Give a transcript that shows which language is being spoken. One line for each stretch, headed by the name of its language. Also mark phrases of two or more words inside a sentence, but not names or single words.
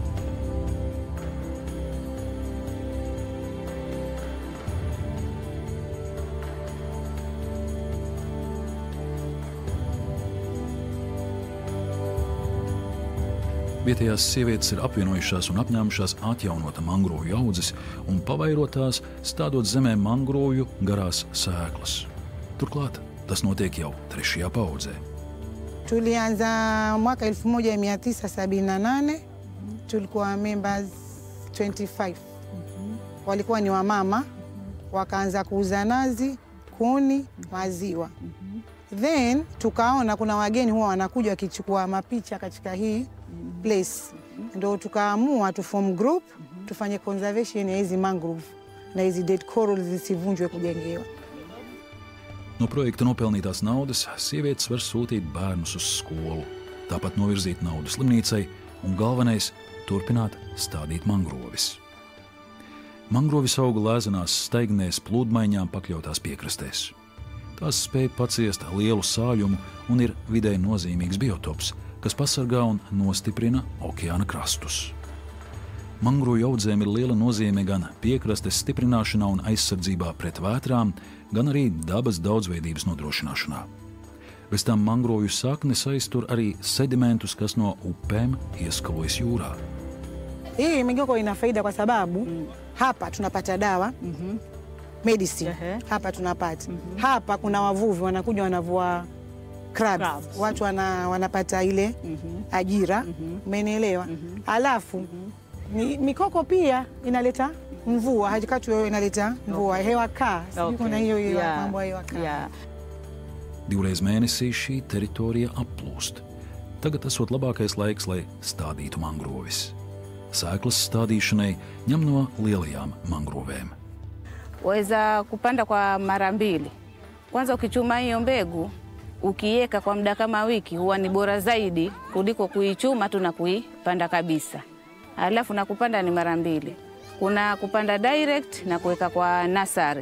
Latvian: Vietējās sievietes ir apvienojušās un apņēmušās atjaunot mangrovju audzes un pavairotās, stādot zemē mangrovju garās sēklas. Turklāt tas notiek jau 3. paudzē.
Swahili: Tulianza mwaka 1978, tulikuwa members 25. Walikuwa ni wamama, wakaanza kuuza nazi, kuni, maziwa. Then tukaona kuna wageni huwa wanakuja wakichukua mapicha katika hii place. Ndio tukaamua tu
English: form group,
Swahili: tufanye conservation ya hizi mangrove na hizi
English: dead corals
Swahili: zisivunjwe kujengewa.
Latvian: No projekta nopelnītās naudas sievietes var sūtīt bērnus uz skolu, tāpat novirzīt naudu slimnīcai un galvenais – turpināt stādīt mangrovis. Mangrovis auga lēzenās steignēs plūdmaiņām pakļautās piekrastēs. Tās spēj paciest lielu sāļumu un ir vidēji nozīmīgs biotops, kas pasargā un nostiprina okeāna krastus. Mangrovu audzēm ir liela nozīme gan piekrastes stiprināšanā un aizsardzībā pret vētrām, gan arī dabas daudzveidības nodrošināšanā. Bez tam mangrovu saknes aiztur arī sedimentus, kas no upēm ieskalojas jūrā.
Swahili: Hii migoko ina faida kwa sababu hapa tunapata dawa, medicine, hapa tunapata. Hapa kuna wavuvi wanakuja wanavua crabs. Watu wanapata ile ajira, umenielewa? Alafu mikoko pia inaleta mvua, hajikatu wewe inaleta mvua, hewa kaa. Kuna hiyo mambo ya hewa kaa.
Latvian: Divreiz mēnesī šī teritorija aplūst. Tagad esot labākais laiks, lai stādītu mangrovis. Sēklas stādīšanai ņem no lielajām mangrovēm.
Swahili: Waweza kupanda kwa mara mbili. Kwanza ukichuma hiyo mbegu, ukiweka kwa muda kama wiki huwa ni bora zaidi kuliko kuichuma tu na kuipanda kabisa. Alafu na kupanda ni mara mbili. Kuna kupanda direct na kuweka kwa nursery.